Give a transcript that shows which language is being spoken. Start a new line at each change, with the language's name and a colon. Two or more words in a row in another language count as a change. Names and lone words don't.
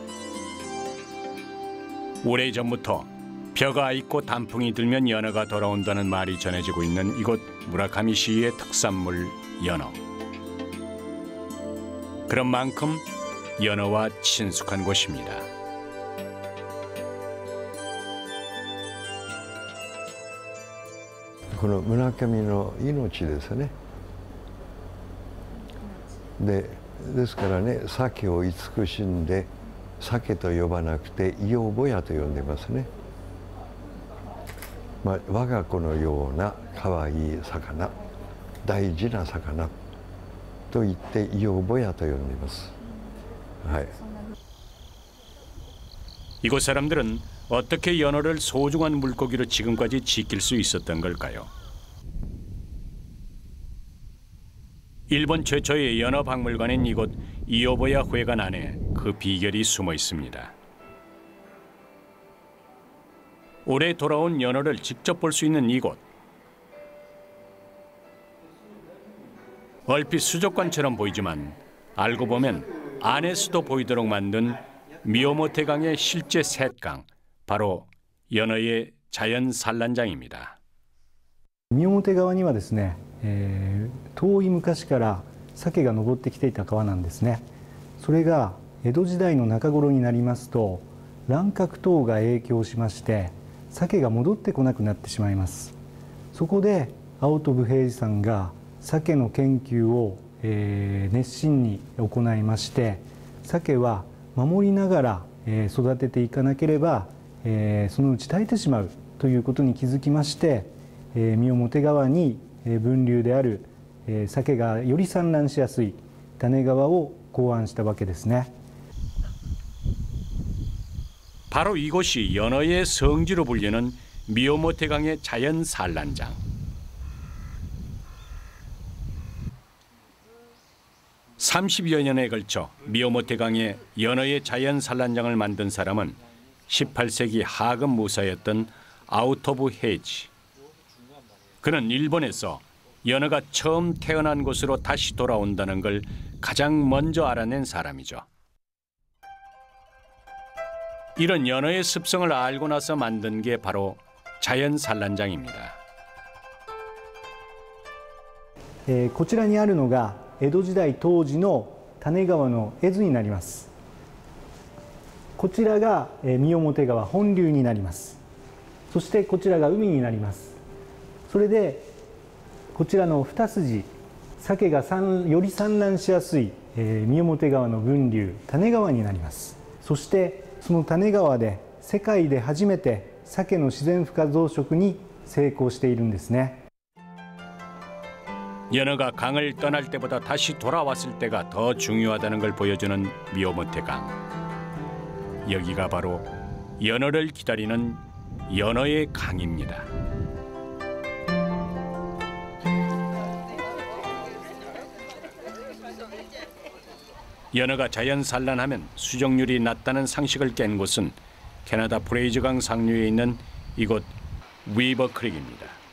Korean: 오래전부터 벼가 있고 단풍이 들면 연어가 돌아온다는 말이 전해지고 있는 이곳 무라카미시의 특산물 연어. 그런 만큼 연어와 친숙한 곳입니다.
Japanese: この村上の命ですね。ですからね、鮭を慈しんで鮭と呼ばなくてイヨボヤと呼んでますね。我が子のような可愛い魚、大事な魚と言ってイヨボヤと呼んでいます。はい。
Korean: 이곳 사람들은 어떻게 연어를 소중한 물고기로 지금까지 지킬 수 있었던 걸까요? 일본 최초의 연어 박물관인 이곳 이오보야 회관 안에 그 비결이 숨어 있습니다. 올해 돌아온 연어를 직접 볼 수 있는 이곳. 얼핏 수족관처럼 보이지만 알고 보면 안에서도 보이도록 만든 미오모테강의 실제 셋강, 바로 연어의 자연 산란장입니다.
Japanese: 三面川にはですね、遠い昔から鮭が登ってきていた川なんですね。それが江戸時代の中頃になりますと乱獲等が影響しまして鮭が戻ってこなくなってしまいます。そこで青戸平治さんが鮭の研究を、熱心に行いまして、鮭は守りながら、育てていかなければ、そのうち絶えてしまうということに気づきまして、 三面川に分流である鮭がより産卵しやすい種川を考案したわけですね。
Korean: 바로 이곳이 연어의 성지로 불리는 미오모테강의 자연 산란장. 30여 년에 걸쳐 미오모테강의 연어의 자연 산란장을 만든 사람은 18세기 하급 무사였던 아웃 오브 헤이지. 그는 일본에서 연어가 처음 태어난 곳으로 다시 돌아온다는 걸 가장 먼저 알아낸 사람이죠. 이런 연어의 습성을 알고 나서 만든 게 바로 자연 산란장입니다.
Japanese: こちらにあるのが江戸時代当時の種川の絵図になります。こちらが三面川本流になります。そしてこちらが海になります。それでこちらの二筋、鮭がより産卵しやすい三面川の分流種川になります。そしてその種川で世界で初めて鮭の自然孵化増殖に成功しているんですね。
Korean: 연어가 강을 떠날 때보다 다시 돌아왔을 때가 더 중요하다는 걸 보여주는 미오모테강. 여기가 바로 연어를 기다리는 연어의 강입니다. 연어가 자연 산란하면 수정률이 낮다는 상식을 깬 곳은 캐나다 프레이저강 상류에 있는 이곳 위버 크릭입니다.